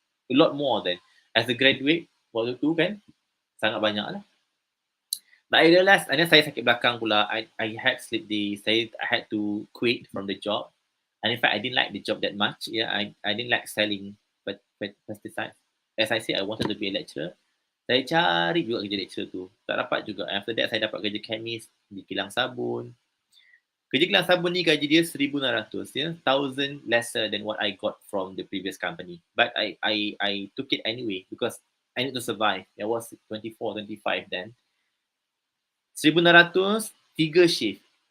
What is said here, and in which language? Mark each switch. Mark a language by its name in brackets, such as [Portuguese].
[English] A lot more than as a graduate [Malay] waktu tu kan, sangat banyak lah. [English] But I realized, and then [Malay] saya sakit belakang pula, [English] I had sleep days, I had to quit from the job. And in fact, I didn't like the job that much. I didn't like selling pesticides. As I said, I wanted to be a lecturer. [Malay] Saya cari juga kerja lecturer tu, tak dapat juga. [English] After that, [Malay] saya dapat kerja chemist di kilang sabun. Kerja kilang sabun ni gaji dia [English] 1,600, 1,000 lesser than what I got from the previous company. But I took it anyway because I need to survive. I was 24, 25 then. 1,600, 3 shift.